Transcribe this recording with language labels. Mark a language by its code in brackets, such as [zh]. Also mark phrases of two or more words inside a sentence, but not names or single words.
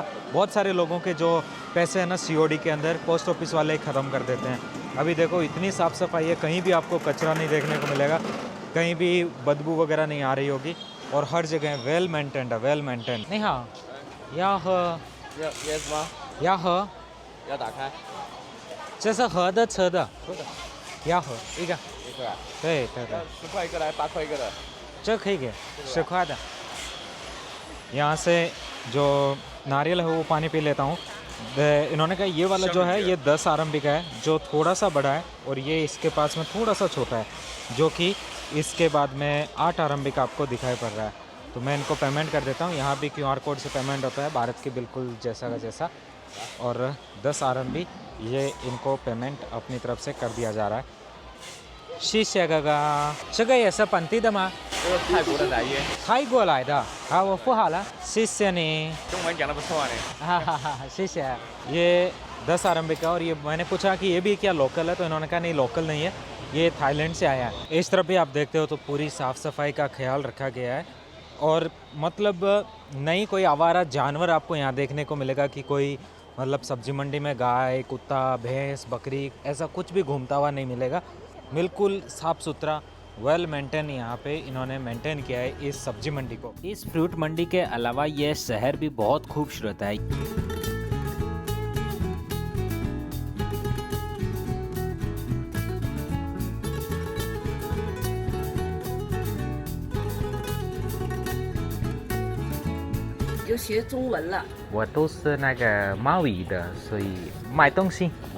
[hi] बहुत सारे लोगों के जो पैसे हैं ना COD के अंदर पोस्ट ऑफिस वाले ही ख़त्म कर देते हैं। अभी देखो इतनी साफ़ सफाई है, कहीं भी आपको कचरा नहीं देखने को मिलेगा, कहीं भी बदबू वगैरह नहीं आ रही होगी और हर जगह [en] well maintained [hi] है, [en] well maintained. नहीं हाँ या yes 吗？ या ह [zh] 要打开。这是合的车的要合一个 1块啊？对对对 10块一个来8块一个的。这可以给10块的 [hi] यहाँ से जो नारियल है वो पानी पी लेता हूँ। इन्होंने कहा ये वाला जो है ये 10 RMB का है, जो थोड़ा सा बड़ा है, और ये इसके पास में थोड़ा सा छोटा है जो कि इसके बाद में 8 RMB का आपको दिखाई पड़ रहा है। तो मैं इनको पेमेंट कर देता हूँ। यहाँ भी QR कोड से पेमेंट होता है भारत के बिल्कुल जैसा का जैसा, और 10 RMB ये इनको पेमेंट अपनी तरफ से कर दिया जा रहा है। [zh] 谢谢哥哥，这个也是本地的吗？这是泰国的奶椰，泰国来的。好，我付好了，谢谢你。中文讲的不错啊你。哈哈哈，谢谢。 [hi] ये 10 RMB का, और ये मैंने पूछा कि ये भी क्या लोकल है, तो इन्होंने कहा नहीं लोकल नहीं है, ये थाईलैंड से आया है। इस तरफ भी आप देखते हो तो पूरी साफ़ सफाई का ख्याल रखा गया है, और मतलब नहीं कोई आवारा जानवर आपको यहाँ देखने को मिलेगा कि कोई मतलब सब्जी मंडी में गाय, कुत्ता, भैंस, बकरी ऐसा कुछ भी घूमता हुआ नहीं मिलेगा। बिल्कुल साफ़ सुथरा [en] well maintain [hi] यहाँ पे इन्होंने मेंटेन किया है इस सब्जी मंडी को। इस फ्रूट मंडी के अलावा ये शहर भी बहुत खूबसूरत है। [zh] 就学中文了。我都是那个贸易的，所以买东西。